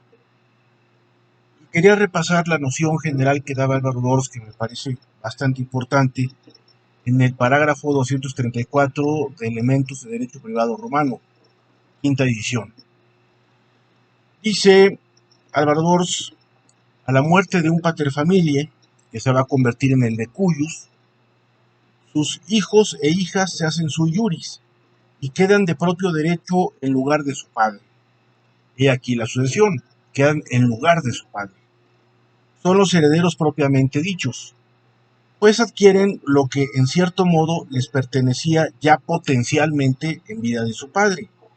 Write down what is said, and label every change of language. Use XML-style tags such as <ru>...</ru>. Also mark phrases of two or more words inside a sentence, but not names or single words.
<es>Quería repasar la noción general que daba Álvaro Dors, que me parece bastante importante, en el parágrafo 234 de Elementos de Derecho Privado Romano, quinta edición. Dice Álvaro Dors: a la muerte de un</es> <la>pater familiae,</la> <es>que se va a convertir en el</es> <la>de cuyus,</la> <es>sus hijos e hijas se hacen</es> <la>sui iuris</la> <es>y quedan de propio derecho en lugar de su padre. He aquí la sucesión: quedan en lugar de su padre. Son los herederos propiamente dichos, pues adquieren lo que en cierto modo les pertenecía ya potencialmente en vida de su padre.</es>